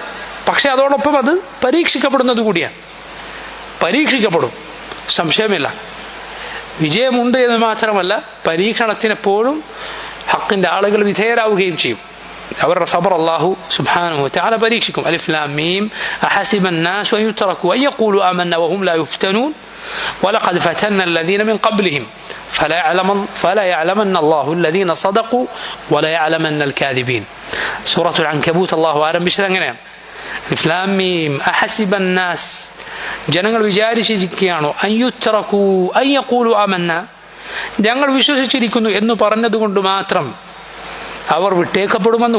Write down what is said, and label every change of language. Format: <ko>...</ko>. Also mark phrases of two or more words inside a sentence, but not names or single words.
<ml>പക്ഷെ അതോടൊപ്പം അത് പരീക്ഷിക്കപ്പെടുന്നത് കൂടിയാണ്. പരീക്ഷിക്കപ്പെടും, സംശയമില്ല. വിജയമുണ്ട് എന്ന് മാത്രമല്ല, പരീക്ഷണത്തിനെപ്പോഴും ഹക്കിൻ്റെ ആളുകൾ വിധേയരാവുകയും ചെയ്യും. അവരുടെ സബർ</ml> <ar>الله سبحانه وتعالى</ar> <ml>പരീക്ഷിക്കും.</ml> <ar>ألف لام ميم أحسب الناس أن يتركوا أن يقولوا آمنا وهم لا يفتنون ولقد فتنا الذين من قبلهم فلا يعلمن الله الذين صدقوا ولا يعلمن الكاذبين.</ar> <ml>സൂറത്തുൽ അൻകബൂത്ത് അല്ലാഹു ആരംഭിച്ചത് അങ്ങനെയാണ്.</ml> <ar>ألف لام ميم أحسب الناس,</ar> <ml>ജനങ്ങൾ വിചാരിച്ചിരിക്കുകയാണോ,</ml> <ar>أن يتركوا أن يقولوا آمنا,</ar> <ml>ഞങ്ങൾ വിശ്വസിച്ചിരിക്കുന്നു എന്ന് പറഞ്ഞതുകൊണ്ട് മാത്രം അവർ വിട്ടേക്കപ്പെടുമെന്ന്.</ml>